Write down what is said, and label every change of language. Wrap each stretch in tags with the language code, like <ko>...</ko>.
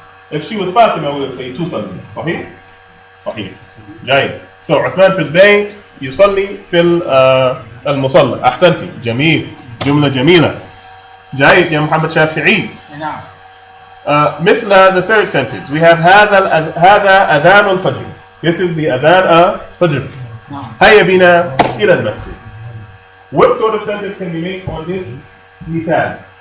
<en>If she was Fatima, we would say</en> <ar>تصلي. صحيح؟ صحيح. جيد.</ar> <en>So</en> <ar>عثمان في البيت يصلي في المصلى. أحسنتي. جميل. جملة جميلة. جيد يا محمد شافعي. نعم. مثل</ar> <en>the third sentence. We have</en> <ar>هذا أذان الفجر.</ar> <en>This is the أذان of Fajr.</en> <ar>هيا بنا إلى المسجد.</ar> <en>What sort of sentence can we make on this</en> <ar>مثال?</ar>